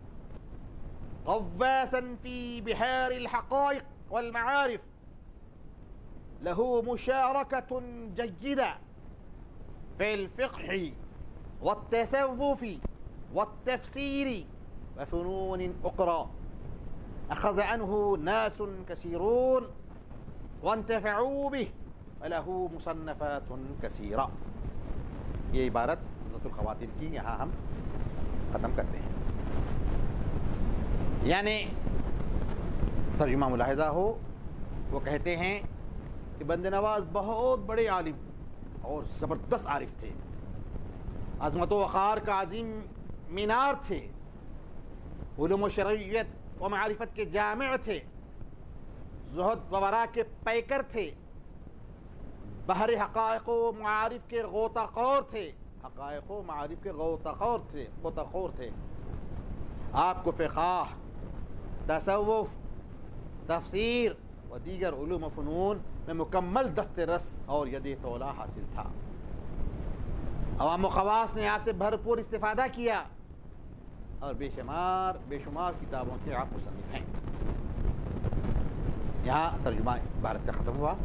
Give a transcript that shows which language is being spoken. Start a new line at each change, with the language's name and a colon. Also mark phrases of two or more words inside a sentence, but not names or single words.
Arabic: غواصا في بحار الحقائق والمعارف له مشاركة جيدة في الفقه والتصوف والتفسير وفنون أخرى أخذ عنه ناس كثيرون وانتفعوا به وله مصنفات كثيرة.
Urdu: یہ عبارت نزہۃ الخواطر کی یہاں ہم ختم کرتے ہیں. یعنی ترجمہ ملاحظہ ہو، وہ کہتے ہیں کہ بند نواز بہت بڑے عالم اور زبردست عارف تھے، عظمت و وقار کا عظیم مینار تھے، علوم و شرعیت و معرفت کے جامع تھے، زہد و ورا کے پیکر تھے، بحر حقائق و معارف کے غوطہ خور تھے، حقائق و معارف کے غوطہ خور تھے. آپ کو فقہ، تصوف، تفسیر و دیگر علوم و فنون میں مکمل دست رس اور ید طولہ حاصل تھا. عوام و خواص نے آپ سے بھرپور استفادہ کیا اور بے شمار کتابوں کے آپ مصنف ہیں. یہاں ترجمہ عبارت کا ختم ہوا.